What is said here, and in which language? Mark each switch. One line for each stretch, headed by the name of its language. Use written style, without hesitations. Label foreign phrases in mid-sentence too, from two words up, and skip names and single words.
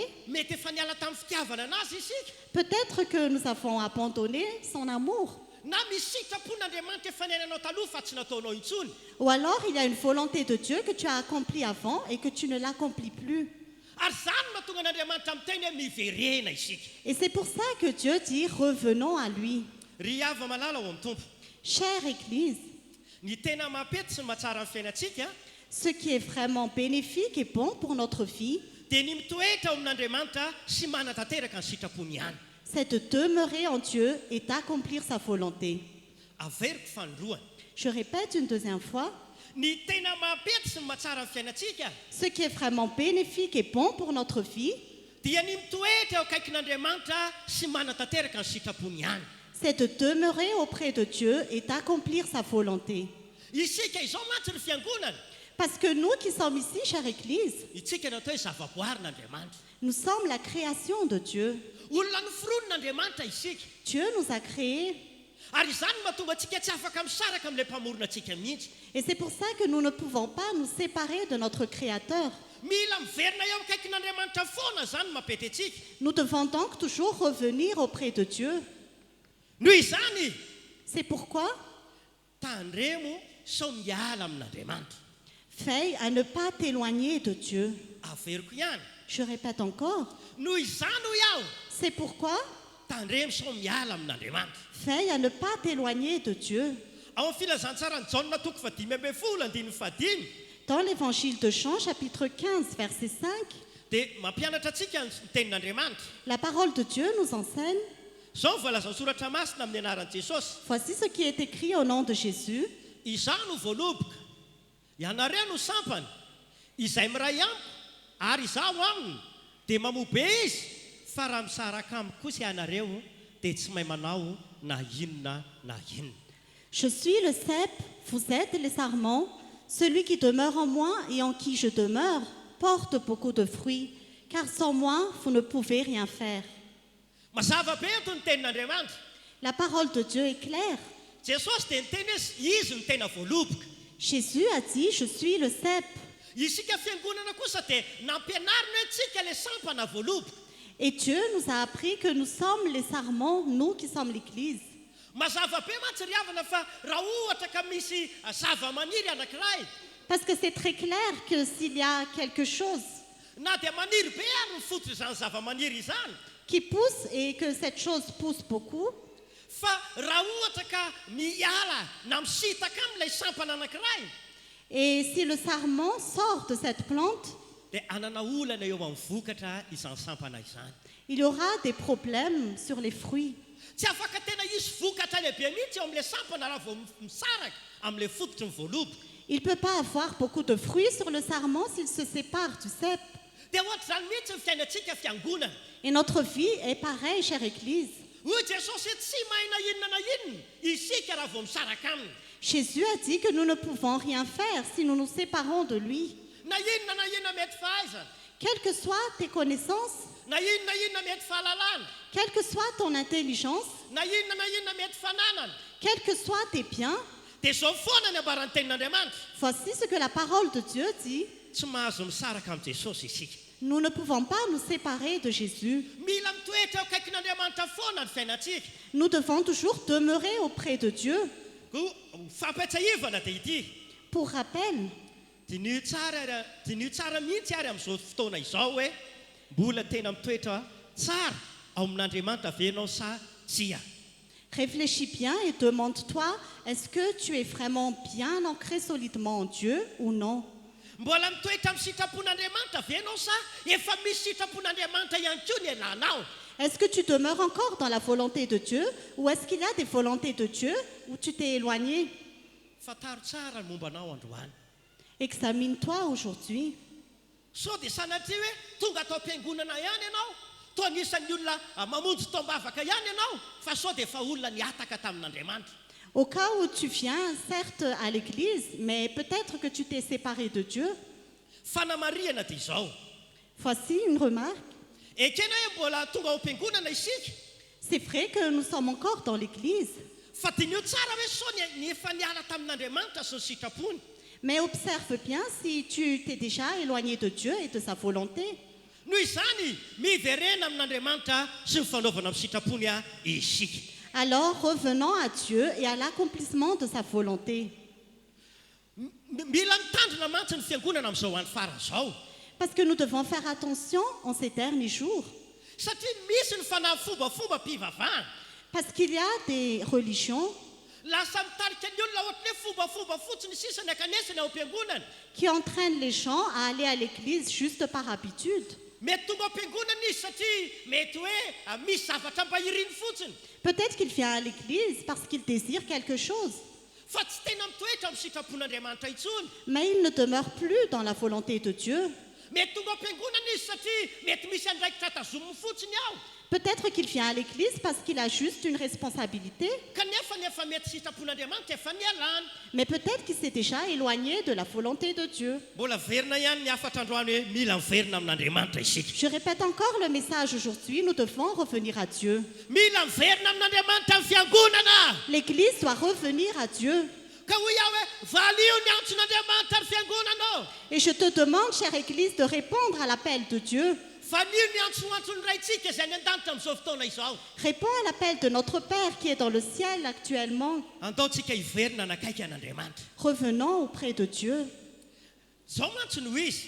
Malagasy: Mety efa niala tamin'ny fitiavana anazy isika.
French: peut-être que nous avons abandonné son amour.
Malagasy: Na misy sitrapon'Andriamanitra efa niainanao taloha fa tsy nataonao intsony.
French: Ou alors il y a une volonté de Dieu que tu as accomplie avant et que tu ne l'accomplis plus.
Malagasy: Ary zany mahatonga an'Andriamanitra miteny hoe miverena isika.
French: Et c'est pour ça que Dieu dit revenons à lui.
Malagasy: Ry ava malala ao amin'ny tompo.
French: Chère Église,
Malagasy: Ny tena mampety sy ny mahatsara amin'ny fiainantsika
French: ce qui est vraiment bénéfique et bon pour notre vie,
Malagasy: dia ny mitoetra ao amin'Andriamanitra sy manatanteraka ny sitrapony ihany.
French: c'est de demeurer en Dieu et d'accomplir sa volonté.
Malagasy: Averiko fanondroany.
French: Je répète une deuxième fois,
Malagasy: Ny tena mampety sy ny mahatsara amin'ny fiainantsika
French: ce qui est vraiment bénéfique et bon pour notre vie,
Malagasy: dia ny mitoetra eo akaikin'Andriamanitra sy manatanteraka ny sitrapony ihany.
French: c'est de demeurer auprès de Dieu et d'accomplir sa volonté.
Malagasy: Isika izao mantsy ny fiangonana.
French: Parce que nous qui sommes ici, chère Église,
Malagasy: Itsika natao hoe zavaboarin'Andriamanitra.
French: nous sommes la création de Dieu.
Malagasy: Olona noforonon'Andriamanitra isika.
French: Dieu nous a créés.
Malagasy: Ary izany mahatonga antsika tsy afaka misaraka amin'ilay mpamorona antsika mihitsy.
French: Et c'est pour ça que nous ne pouvons pas nous séparer de notre Créateur.
Malagasy: Mila miverina eo akaikin'Andriamanitra foana zany mampety antsika.
French: Nous devons donc toujours revenir auprès de Dieu.
Malagasy: Noho izany
French: C'est pourquoi
Malagasy: tandremo sao miala amin'Andriamanitra.
French: veille à ne pas t'éloigner de Dieu.
Malagasy: Averiko ihany.
French: Je répète encore,
Malagasy: Noho izany ho iaho
French: c'est pourquoi
Malagasy: tandremo sao miala amin'Andriamanitra.
French: veille à ne pas t'éloigner de Dieu.
Malagasy: Ao amin'ny filazantsara ny Jaona toko 5:15
French: Dans l'évangile de Jean, chapitre 15, verset 5,
Malagasy: dia mampianatra antsika ny tenin'Andriamanitra.
French: la parole de Dieu nous enseigne,
Malagasy: Izao ny voalaza ny soratra masina amin'ny anaran'i Jesosy.
French: voici ce qui est écrit au nom de Jésus.
Malagasy: Izaho no voaloboka, ianareo no sampany, izay miray amiko ary izaho aminy dia mamobe izy, fa raha misaraka amiko kosa ianareo dia tsy mahay manao na inona na inona.
French: Je suis le cep, vous êtes les sarments. Celui qui demeure en moi et en qui je demeure porte beaucoup de fruits, car sans moi, vous ne pouvez rien faire.
Malagasy: Mazava be eto ny tenin'Andriamanitra.
French: La parole de Dieu est claire.
Malagasy: Jesosy dia niteny hoe izy no tena voaloboka.
French: Jésus a dit, je suis le cep.
Malagasy: Isika fiangonana kosa dia nampianarina antsika ilay sampana voaloboka.
French: Et Dieu nous a appris que nous sommes les sarments, nous qui sommes l'Église.
Malagasy: Mazava be mantsy ry havana fa raha ohatra ka misy zava-maniry anankiray
French: Parce que c'est très clair que s'il y a quelque chose
Malagasy: na dia maniry be ary ny fototra izany zava-maniry izany.
French: qui pousse et que cette chose pousse beaucoup,
Malagasy: Fa raha ohatra ka miala na misitaka amin'ilay sampana anankiray
French: et si le sarment sort de cette plante,
Malagasy: dia anana olana eo amin'ny vokatra izany sampana izany.
French: il y aura des problèmes sur les fruits.
Malagasy: Tsy afaka tena hisy vokatra lehibe mihitsy eo amin'ilay sampana raha vao misaraka amin'ilay fototry ny voaloboka.
French: Il ne peut pas avoir beaucoup de fruits sur le sarment s'il se sépare du cep.
Malagasy: Dia ohatra zany mihitsy ny fiainantsika fiangonana.
French: Et notre vie est pareille, chère Église.
Malagasy: Hoy Jesosy tsy mahay na inona na inona isika raha vao misaraka aminy.
French: Jésus a dit que nous ne pouvons rien faire si nous nous séparons de lui.
Malagasy: Na inona mety fahaizana,
French: Quelles que soient tes connaissances,
Malagasy: na inona mety fahalalana,
French: quelle que soit ton intelligence,
Malagasy: na inona mety fananana,
French: quels que soient tes biens,
Malagasy: dia zao foana ny ambaran'ny tenin'Andriamanitra.
French: voici ce que la parole de Dieu dit.
Malagasy: tsy mahazo misaraka amin'ny Jesosy isika.
French: Nous ne pouvons pas nous séparer de Jésus.
Malagasy: Mila mitoetra eo akaikin'Andriamanitra foana ny fiainantsika.
French: Nous devons toujours demeurer auprès de Dieu.
Malagasy: Ko fampiatsahivana dia ity.
French: Pour rappel,
Malagasy: Dinio tsara mihitsy ary amin'izao fotoana izao hoe mbola tena mitoetra tsara ao amin'Andriamanitra ve ianao sa tsia.
French: réfléchis bien et demande-toi, est-ce que tu es vraiment bien ancré solidement en Dieu ou non?
Malagasy: Mbola mitoetra amin'ny sitrapon'Andriamanitra ve ianao sa efa misy sitrapon'Andriamanitra ihany koa ny ilanao.
French: Est-ce que tu demeures encore dans la volonté de Dieu ou est-ce qu'il y a des volontés de Dieu où tu t'es éloigné?
Malagasy: Fataro tsara ny momba anao androany.
French: Examine-toi aujourd'hui.
Malagasy: So dia sanatria hoe tonga atao am-piangonana ihany ianao, toa anisan'ny olona mamonjy tombavaka ihany ianao, fa so dia efa olona niataka tamin'Andriamanitra.
French: Au cas où tu viens, certes, à l'église, mais peut-être que tu t'es séparé de Dieu.
Malagasy: Fanamariana dia izao.
French: Voici une remarque.
Malagasy: Ekena hoe mbola tonga ao am-piangonana isika,
French: C'est vrai que nous sommes encore dans l'église,
Malagasy: fa dinio tsara hoe so ny efa niala tamin'Andriamanitra sy ny sitrapony.
French: mais observe bien si tu t'es déjà éloigné de Dieu et de sa volonté.
Malagasy: Noho izany miverena amin'Andriamanitra sy ny fanaovana amin'ny sitrapony isika.
French: Alors revenons à Dieu et à l'accomplissement de sa volonté.
Malagasy: Mila mitandrina mantsy ny fiangonana amin'izao andro farany izao.
French: Parce que nous devons faire attention en ces derniers jours.
Malagasy: Satria misy ny fanafombafomba-pivavahana.
French: Parce qu'il y a des religions
Malagasy: Lasa mitarika ny olona ohatry hoe fombafomba fotsiny sisany akanesiny ao am-piangonana.
French: qui entraînent les gens à aller à l'église juste par habitude.
Malagasy: Mety tonga ao am-piangonana izy satria mety hoe misy zavatra mbahiriny fotsiny.
French: Peut-être qu'il vient à l'église parce qu'il désire quelque chose,
Malagasy: Fa tsy tena mitoetra amin'ny sitrapon'Andriamanitra intsony.
French: mais il ne demeure plus dans la volonté de Dieu.
Malagasy: Mety tonga ao am-piangonana izy satria mety misy andraikitra tazominy fotsiny ao.
French: Peut-être qu'il vient à l'église parce qu'il a juste une responsabilité,
Malagasy: Kanefa nefa mety sitrapon'Andriamanitra efa nialana.
French: mais peut-être qu'il s'est déjà éloigné de la volonté de Dieu.
Malagasy: Mbola verina ihany ny afatra androany hoe mila miverina amin'Andriamanitra isika.
French: Je répète encore le message aujourd'hui, nous devons revenir à Dieu.
Malagasy: Mila miverina amin'Andriamanitra amin'ny fiangonana.
French: L'église doit revenir à Dieu.
Malagasy: Ka ho iaho hoe valio ny antson'Andriamanitra ny fiangonana.
French: Et je te demande, chère Église, de répondre à l'appel de Dieu.
Malagasy: Valio ny antsoantsony raitsika izay ny an-danitra amin'izao fotoana izao.
French: Réponds à l'appel de notre Père qui est dans le ciel actuellement.
Malagasy: Andaontsika hiverina nakaiky an'Andriamanitra.
French: Revenons auprès de Dieu.
Malagasy: Zao mantsy no izy.